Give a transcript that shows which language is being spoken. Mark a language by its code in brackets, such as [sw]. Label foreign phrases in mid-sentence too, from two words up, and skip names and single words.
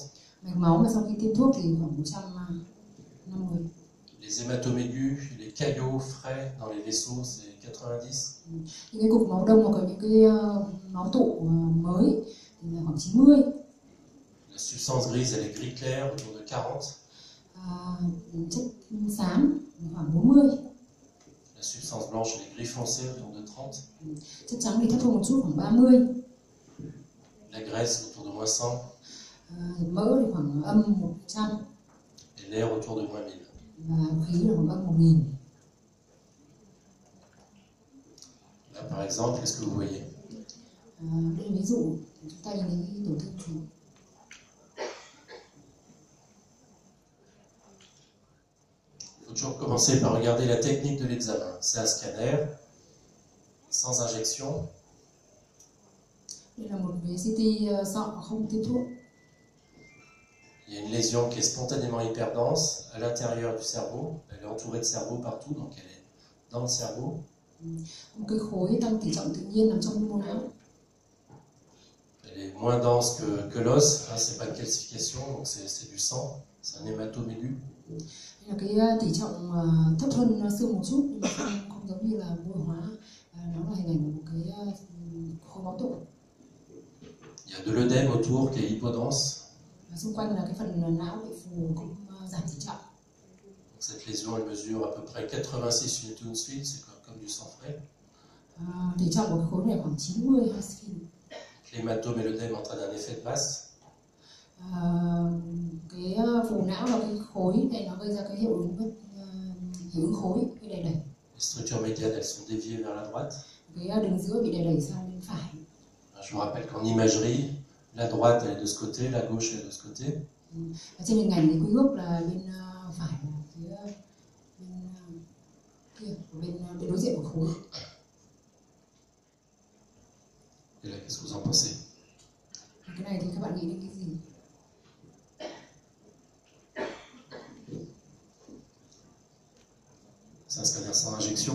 [vi] Mạch máu mà sau khi tiêm thuốc thì khoảng 150. [fr] Les hématomes aigus, les caillots frais dans les vaisseaux, c'est 90. [vi] Những cái cục máu đông hoặc có những cái máu tụ mới thì là khoảng 90. [fr] La substance grise, elle est gris clair, autour de 40. [vi] Chất xám khoảng 40. [fr] La substance blanche, elle est gris foncé, autour de 30. [vi] Chất trắng thì thấp hơn một chút, khoảng 30. [fr] La graisse, autour de moins 100. [vi] Mỡ thì khoảng âm 100. [fr] Et l'air, autour de moins 1000. [vi] Và khí là khoảng âm 1000. [fr] Là, par exemple, qu'est-ce que vous voyez? [vi] Đây là ví dụ, chúng ta nhìn thấy cái tổn thương gì? [fr] Il faut toujours commencer par regarder la technique de l'examen. C'est un scanner, sans injection. [vi] Đây là một cái CT sọ không tiêm thuốc. [fr] Il y a une lésion qui est spontanément hyperdense à l'intérieur du cerveau. Elle est entourée de cerveau partout, donc elle est dans le cerveau. [vi] Một cái khối tăng tỷ trọng tự nhiên nằm trong mô não. [fr] Elle est moins dense que l'os, hein, c'est pas une calcification, donc c'est du sang, c'est un hématome aigu. [vi] Là cái tỷ trọng thấp hơn xương một chút, nhưng mà không giống như là vô hóa. Nó là hình ảnh của một cái khối máu tụ. [fr] Il y a de l'œdème autour qui est hypodense. [vi] Và xung quanh là cái phần não bị phù cũng giảm tỷ trọng. [fr] Donc cette lésion, elle mesure à peu près 86 Newton-Feet, c'est comme du sang frais. [vi] Tỷ trọng của cái khối này khoảng 90 Pascal. [fr] L'hématome et l'œdème entraînent un effet de masse. [vi] Cái phù não và cái khối này nó gây ra cái hiệu ứng khối bị đẩy. [fr] Les structures médianes, elles sont déviées vers la droite. [vi] Cái đường giữa bị đẩy sang bên phải. [fr] Je vous rappelle qu'en imagerie, la droite elle est de ce côté, la gauche elle est de ce côté. [vi] Ở trên hình ảnh thì quy ước là bên phải là phía bên đối diện của khối. [fr] Et là, qu'est-ce que vous en pensez? [vi] Cái này thì các bạn nghĩ đến cái gì? [fr] C'est un scanner sans injection.